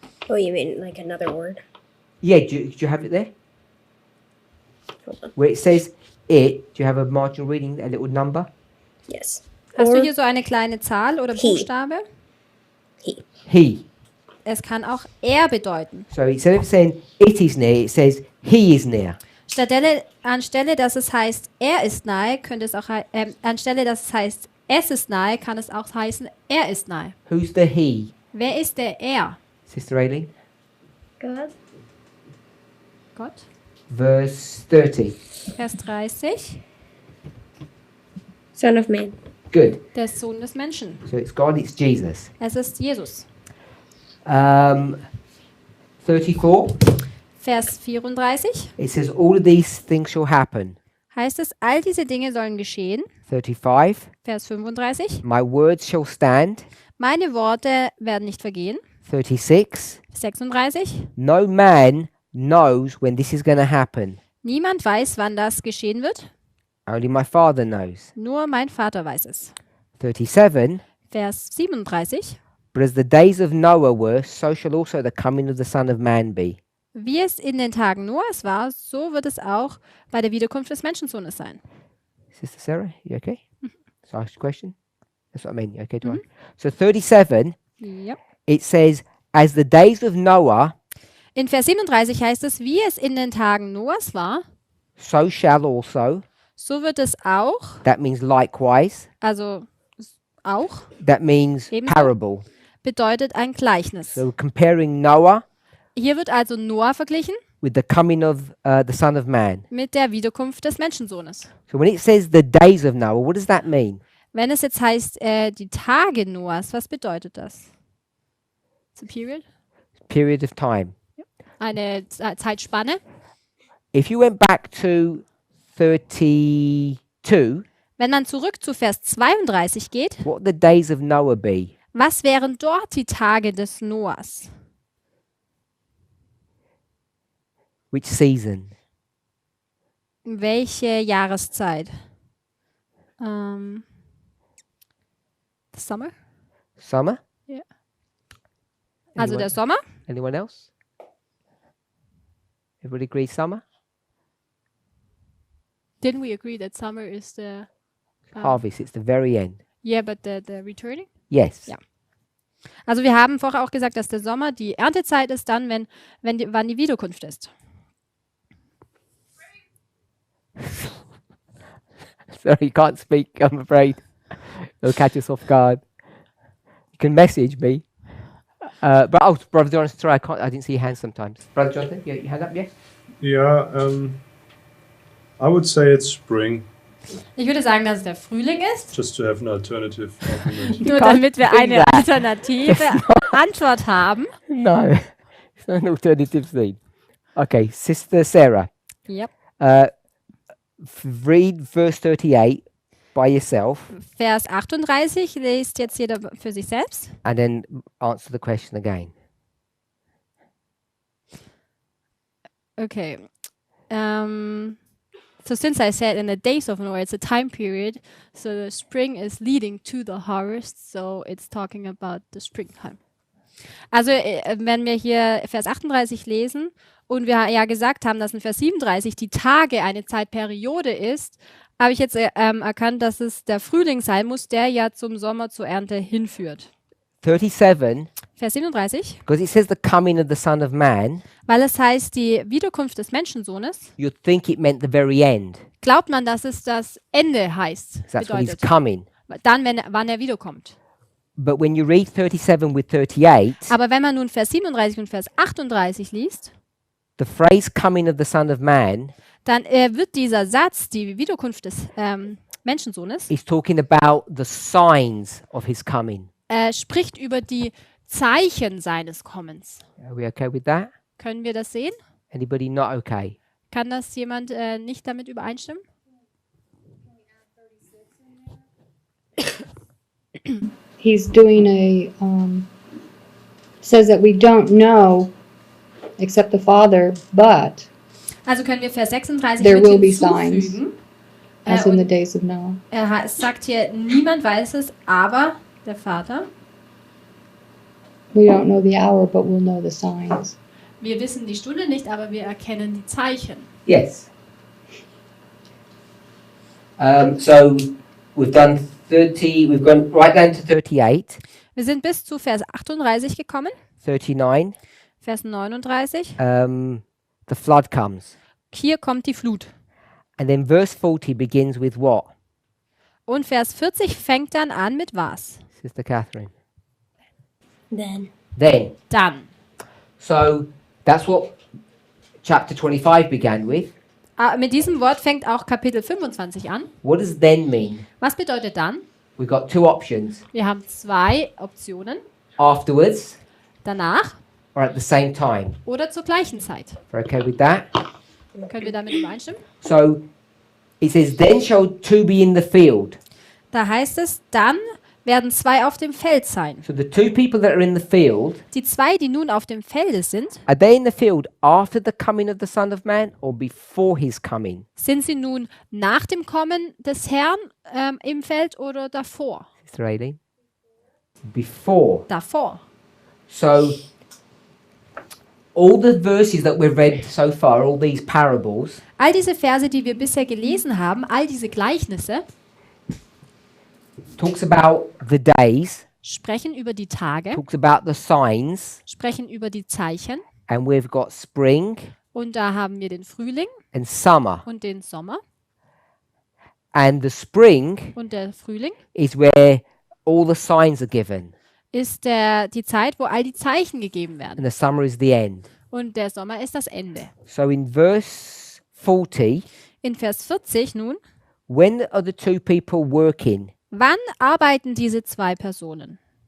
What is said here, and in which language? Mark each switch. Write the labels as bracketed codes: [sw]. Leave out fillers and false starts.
[en] Oh, you mean like another word? Yeah, do you have it there? Where it says it, do you have a marginal reading, a little number? Yes. [de] Hast [en] Or [de] du hier so eine kleine Zahl oder [en] He. [de] Buchstabe? [en] He. [de] Es kann auch er bedeuten. [en] So instead of saying it is near, it says he is near. [de] Anstelle, dass es heißt, er ist nahe, könnte es auch anstelle, dass es heißt, es ist nahe, kann es auch heißen, er ist nahe. [en] Who's the he? [de] Wer ist der er? [en] Sister Aileen? God. [de] Gott. [en] Verse 30. [de] Vers 30. [en] Son of Man. Good. [de] Der Sohn des Menschen. [en] So it's God, it's Jesus. [de] Es ist Jesus. [en] 34. [de] Vers 34 [en] It says all of these things shall happen. [de] heißt es, all diese Dinge sollen geschehen. [en] 35. [de] Vers 35. [en] My words shall stand. [de] Meine Worte werden nicht vergehen. [en] 36. 36. No man knows when this is going to happen. [de] Niemand weiß, wann das geschehen wird. [en] Only my Father knows. [de] Nur mein Vater weiß es. [en] 37. [de] Vers 37. [en] But as the days of Noah were, so shall also the coming of the Son of Man be. [de] Wie es in den Tagen Noahs war, so wird es auch bei der Wiederkunft des Menschensohnes sein. [en] Sister Sarah, you okay? So I asked a question. That's what I mean. You okay to ask? So 37, [de] Ja. [en] it says, as the days of Noah, [de] In Vers 37 heißt es, wie es in den Tagen Noahs war, [en] so shall also. [de] so wird es auch, [en] That means likewise. [de] also auch, [en] That means [de] Ebenso. [en] parable. [de] bedeutet ein Gleichnis. [en] So we're comparing Noah [de] Hier wird also Noah verglichen [en] with the coming of the Son of Man. [de] mit der Wiederkunft des Menschensohnes. [en] So when it says the days of Noah, what does that mean? [de] Wenn es jetzt heißt, die Tage Noahs, was bedeutet das? [en] It's a period? Period of time. [de] Eine Zeitspanne. [en] If you went back to 32, [de] Wenn man zurück zu Vers 32 geht, [en] what would the days of Noah be? [de] was wären dort die Tage des Noahs? [en] Which season? [de] Welche Jahreszeit? [en] The summer? Summer? [de] Ja. Also der Sommer? [en] Anyone else? Everybody agree summer? Didn't we agree that summer is the Harvest, it's the very end. yeah, but the returning? Yes. [de] Ja. Also wir haben vorher auch gesagt, dass der Sommer die Erntezeit ist, dann wann die Wiederkunft ist. [en] Sorry, you can't speak, I'm afraid. It'll catch us off guard. You can message me. But Brother Jonathan, sorry, I didn't see your hand sometimes. Brother Jonathan, your hand up, yes? Yeah, I would say it's spring, [de] Ich würde sagen, dass es der Frühling ist, [en] just to have an alternative argument. [de] nur [en] can't [de] damit wir [en] think [de] eine [en] that. [de] alternative Antwort haben. [en] No, it's not an alternative thing. Okay, Sister Sarah, Yep. read verse 38 by yourself [de] Vers 38 liest jetzt jeder für sich selbst. [en] and then answer the question again. Okay. So since I said in the days of Noah, it's a time period, so the spring is leading to the harvest, so it's talking about the springtime. [de] Also wenn wir hier Vers 38 lesen und wir ja gesagt haben, dass in Vers 37 die Tage eine Zeitperiode ist, habe ich jetzt erkannt, dass es der Frühling sein muss, der ja zum Sommer, zur Ernte hinführt. [en] 37, [de] Vers 37, [en] because it says the coming of the Son of Man, [de] weil es heißt, die Wiederkunft des Menschensohnes, [en] you'd think it meant the very end. [de] glaubt man, dass es das Ende heißt, [en] That's when he's [de] bedeutet. [en] coming. [de] Dann, wann er wiederkommt. [en] But when you read 37 with 38, [de] Aber wenn man nun Vers 37 und Vers 38 liest, [en] the phrase coming of the Son of Man [de] dann wird dieser Satz, die Wiederkunft des Menschensohnes, [en] is talking about the signs of his coming. [de] spricht über die Zeichen seines Kommens. [en] Are we okay with that? [de] Können wir das sehen? [en] Anybody not okay? [de] Kann das jemand nicht damit übereinstimmen? [en] He's doing says that we don't know except the Father, but [de] Also können wir Vers 36 [en] There [de] mit [en] will be [de] hinzufügen. [en] as in the [de] Und [en] days of Noah. [de] er sagt hier, niemand weiß es, aber der Vater. [en] We don't know the hour, but we'll know the signs. [de] Wir wissen die Stunde nicht, aber wir erkennen die Zeichen. [en] Yes. So we've done 30, we've gone right down to 38, [de] Wir sind bis zu Vers 38 gekommen, [en] 39. [de] Vers 39. [en] The flood comes. [de] Hier kommt die Flut. [en] And then verse 40 begins with what? [de] Und Vers 40 fängt dann an mit was? [en] Sister Catherine. Then. Then. [de] Dann. [en] So that's what chapter 25 began with. [de] Mit diesem Wort fängt auch Kapitel 25 an. [en] What does then mean? [de] Was bedeutet dann? [en] We've got two options. [de] Wir haben zwei Optionen. [en] Afterwards [de] Danach [en] or at the same time. [de] oder zur gleichen Zeit. [en] We're okay with that? [de] Können wir damit übereinstimmen? [en] So it says, then shall two be in the field. [de] Da heißt es, dann werden zwei auf dem Feld sein. [en] So the two people that are in the field, [de] Die zwei, die nun auf dem Felde sind, [en] are they in the field after the coming of the Son of Man or before his coming? [de] sind sie nun nach dem Kommen des Herrn im Feld oder davor? [en] Sister Aileen? Before. [de] Davor. [en] So all the verses that we've read so far, all these parables, [de] All diese Verse, die wir bisher gelesen haben, all diese Gleichnisse, [en] talks about the days, [de] sprechen über die Tage, [en] talks about the signs, [de] sprechen über die Zeichen. [en] and we've got spring [de] Und da haben wir den Frühling [en] and summer. [de] und den Sommer. [en] And the spring [de] Und der Frühling, [en] is where all the signs are given. [de] ist die Zeit, wo all die Zeichen gegeben werden. [en] and the summer is the end. [de] Und der Sommer ist das Ende. [en] So in verse 40, [de] In Vers 40 nun, [en] when are the two people working? [de] wann arbeiten diese zwei Personen?